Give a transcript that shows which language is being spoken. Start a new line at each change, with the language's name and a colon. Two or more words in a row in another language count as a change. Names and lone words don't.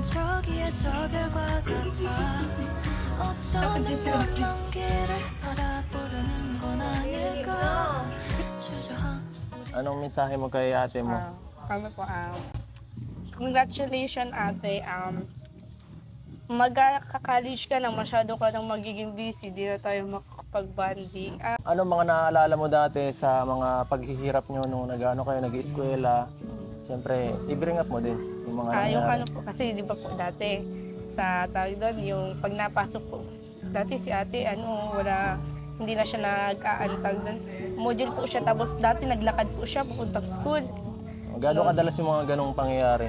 Korean: 저기에 저 별과 같아 어쩌면 먼 길을 바라보려는 건 아닐까 주저한
Filipino: Anong mensahe mo kay ate mo? Congratulations ate. Magka-college ka na, masyado ka nang magiging busy, di na tayo makakapag-bonding. Ano mga naalala mo dati sa mga paghihirap nyo nung kayo nag-eskwela? Siyempre, i-bring up mo din yung mga Yung nangyari. ano po, kasi di ba po dati, sa tawag doon, yung pag napasok po, dati si ate, hindi na siya nag-aantag doon. Module po siya, tapos dati naglakad po siya, pupuntang school. Gano'ng kadalas yung mga ganong pangyayari?